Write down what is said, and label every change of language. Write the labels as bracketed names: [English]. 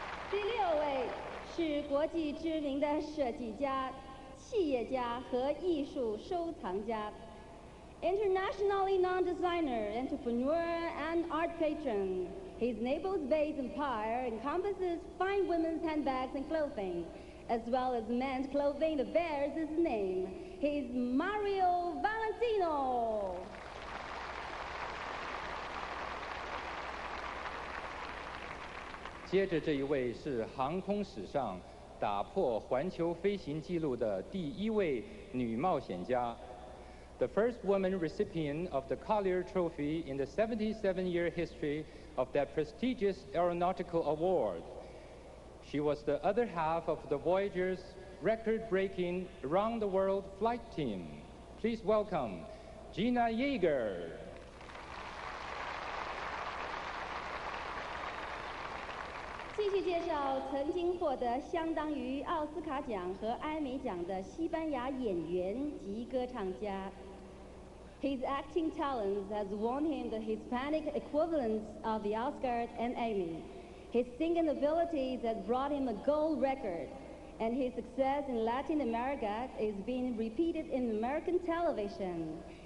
[Chinese] 第六位是国际知名的设计家、企业家和艺术收藏家。 [English] Internationally known designer, entrepreneur, and art patron, his Naples-based empire encompasses fine women's handbags and clothing, as well as men's clothing that bears his name. He's Mario Valentino. [Chinese] 接着这一位是航空史上打破环球飞行纪录的第一位女冒险家。 [English] The first woman recipient of the Collier Trophy in the 77-year history of that prestigious aeronautical award. She was the other half of the Voyager's record-breaking around-the-world flight team. Please welcome Gina Yeager. [Chinese] 继续介绍曾经获得相当于奥斯卡奖和艾美奖的西班牙演员及歌唱家。 [English] His acting talents has won him the Hispanic equivalents of the Oscars and Emmy. His singing abilities has brought him a gold record, and his success in Latin America is being repeated in American television.